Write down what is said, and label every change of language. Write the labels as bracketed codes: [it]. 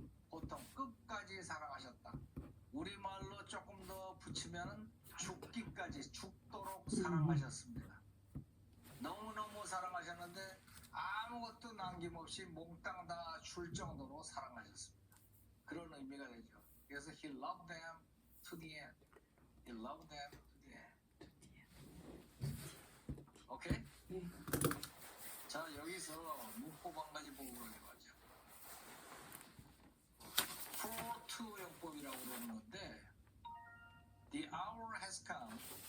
[ko] 보통 끝까지 사랑하셨다. 우리말로 조금 더 붙이면은 죽기까지 죽도록 사랑하셨습니다. 너무너무 사랑하셨는데 아무것도 남김없이 몽땅 다 줄 정도로 사랑하셨습니다. 그런 의미가 되죠. [en] 그래서 he loved them to the end. He loved them to the end. 오케이? [ko] 네. 자, 여기서 문법 한 가지 보고 가죠. [en] for to [ko] 용법이라고 그러는 건데 [en] the hour has come.